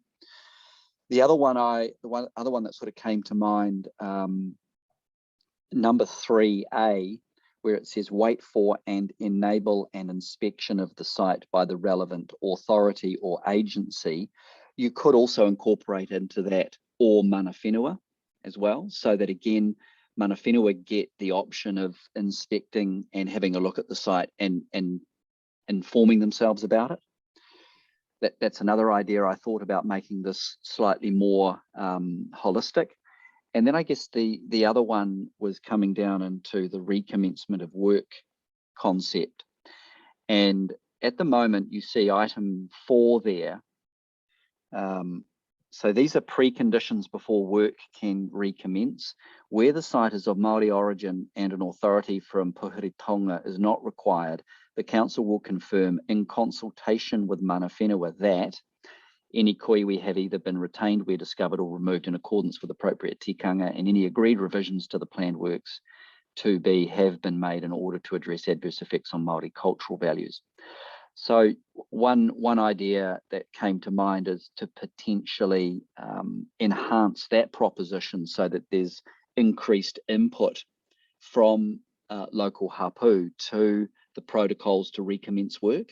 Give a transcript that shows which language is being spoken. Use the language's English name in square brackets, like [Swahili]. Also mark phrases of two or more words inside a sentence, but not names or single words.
[English] The other one that sort of came to mind, number 3A, where it says wait for and enable an inspection of the site by the relevant authority or agency. You could also incorporate into that or [Māori] mana whenua [English] as well, so that again, [Māori] mana whenua [English] get the option of inspecting and having a look at the site and informing themselves about it. That's another idea I thought about, making this slightly more holistic. And then I guess the other one was coming down into the recommencement of work concept. And at the moment you see item 4 there. So these are preconditions before work can recommence. Where the site is of Māori origin and an authority from Puhiri Tonga is not required, the council will confirm in consultation with [Māori] mana whenua [English] that any koiwi have either been retained where discovered or removed in accordance with appropriate tikanga, and any agreed revisions to the planned works to be have been made in order to address adverse effects on Māori cultural values. So one idea that came to mind is to potentially enhance that proposition so that there's increased input from local hapu to the protocols to recommence work.